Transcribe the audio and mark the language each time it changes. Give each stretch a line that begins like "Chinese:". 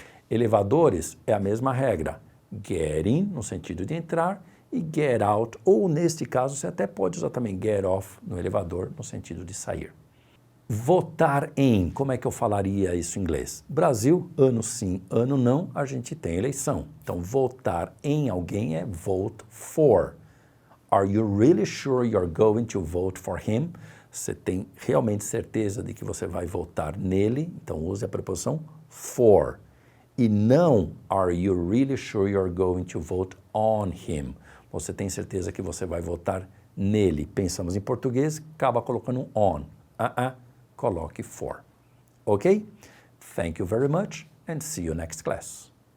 Portuguese: Elevadores é a mesma regra.
English: Get in,
Portuguese: no sentido de entrar, e
English: get out,
Portuguese: ou neste caso, você até pode usar também
English: get off
Portuguese: no elevador, no sentido de sair. Votar em, como é que eu falaria isso em inglês? Brasil, ano sim, ano não, a gente tem eleição. Então, votar em alguém é
English: vote for. Are you really sure you're going to vote for him?
Portuguese: Você tem realmente certeza de que você vai votar nele? Então, use a preposição for. E não,
English: are you really sure you're going to vote on him?
Portuguese: Você tem certeza que você vai votar nele? Pensamos em português, acaba colocando um on. Coloque for. Ok?
English: Thank you very much and see you next class.